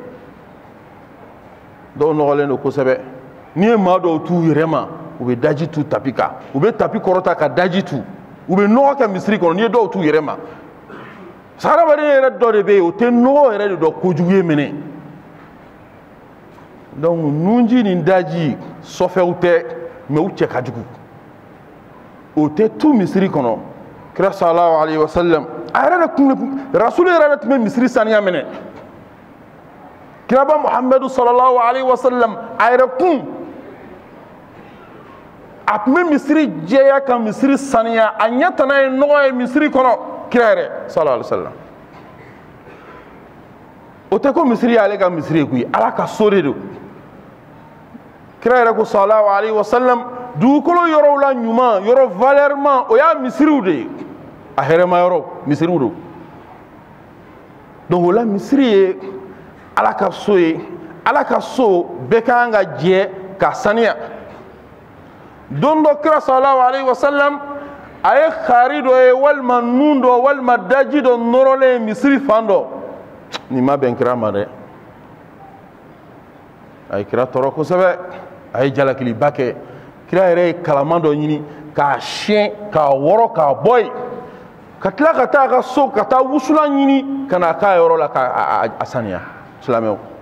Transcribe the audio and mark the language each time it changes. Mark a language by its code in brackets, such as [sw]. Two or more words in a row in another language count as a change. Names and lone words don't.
[bm] dɔw nɔgɔlen don kosɛbɛ n'i ye maa dɔw t'u yɛrɛ ma u bɛ daji tu tapi kan u bɛ tapi kɔrɔta ka daji tu u bɛ nɔgɔ kɛ misiri kɔnɔ n'i ye dɔw t'u yɛrɛ ma hadamaden yɛrɛ dɔ de bɛ yen o tɛ nɔgɔ yɛrɛ de dɔn kojugu ye minɛ donc nunji ni daji sɔfɛw tɛ mais u cɛ ka jugu o tɛ tu misiri kɔnɔ kira [ar] صلى الله عليه وسلم [bm] a yɛrɛ de tun rasulu yɛrɛ de tun bɛ misiri saniya minɛ kiraba muhamadu [ar] صلى الله عليه وسلم [bm] a yɛrɛ kun a tun bɛ misiri jɛya ka misiri saniya a ɲɛ tana ye nɔgɔ ye misiri kɔnɔ kira yɛrɛ [ar] صلى الله عليه وسلم [bm] o tɛ ko misiri y'ale ka misiri ye koyi ala ka so de don kira yɛrɛ ko [ar] صلى الله عليه وسلم [bm] dugukolo yɔrɔw la ɲuman yɔrɔ valeur man o y'a misiriw de ye a hɛrɛma yɔrɔ misiriw don donc o la misiri ye ala ka so ye ala ka so bɛɛ ka kan ka jɛ ka saniya don dɔ kira [ar] صلى الله عليه وسلم [bm] a ye kari dɔ ye walima nun dɔ walima daji dɔ nɔrɔlen misiri fan dɔ nin ma bɛn kira ma dɛ a ye kira tɔɔrɔ kosɛbɛ a ye jalakiliba kɛ kira yɛrɛ ye kalaman dɔ ɲini k'a siyɛn k'a wɔrɔ k'a bɔ yen ka tila ka taa a ka so ka taa wusulan ɲini ka na k'a yɔrɔ la k'a saniya silamɛw